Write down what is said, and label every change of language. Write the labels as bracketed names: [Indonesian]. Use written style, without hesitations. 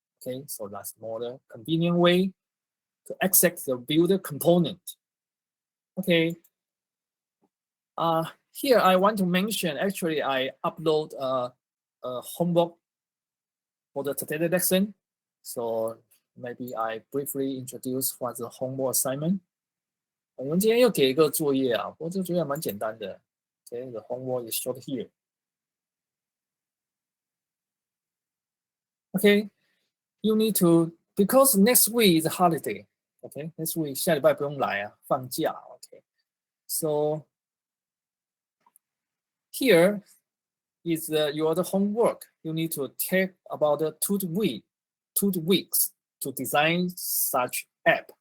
[English] Okay, so that's more the convenient way to access the builder component. Okay. Here I want to mention, actually, I upload a homework for the today's lesson. So maybe I briefly introduce what's the homework assignment. [Chinese] 我们今天又给一个作业啊，不过这个作业蛮简单的。 [English] Okay, the homework is showed here. Okay, you need to, because next week is a holiday. Okay, next week [Chinese] 下礼拜不用来啊，放假。 [English] Okay, so here is your homework. You need to take about 2 weeks to design such app.